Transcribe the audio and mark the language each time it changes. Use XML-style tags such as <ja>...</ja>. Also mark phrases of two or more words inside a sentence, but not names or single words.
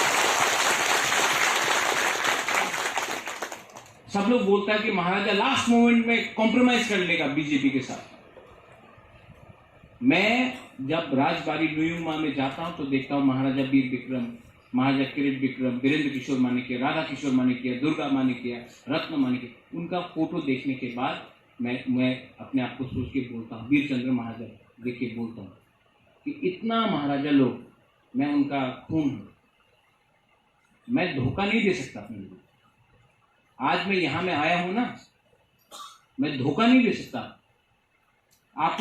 <hi>सब लोग बोलता है कि महाराजा</hi> <en>last moment</en> <hi>में कॉम्प्रोमाइज कर लेगा बीजेपी के साथ। मैं जब राजबाड़ी न्यूमा में जाता हूं तो देखता हूं महाराजा वीर विक्रम, महाराजा किरीट विक्रम, वीरेंद्र किशोर मानिक्य, राधा किशोर मानिक्य, दुर्गा मानिक्य, रत्न मानिक्य, उनका फोटो देखने के बाद मैं अपने आप को सोच के बोलता हूँ, वीर चंद्र महाराजा देख के बोलता हूँ कि इतना महाराजा लोग, मैं उनका खून हूं, मैं धोखा नहीं दे सकता अपने लोगों। आज मैं यहां में आया हूं ना, मैं धोखा नहीं दे सकता आपको।</hi>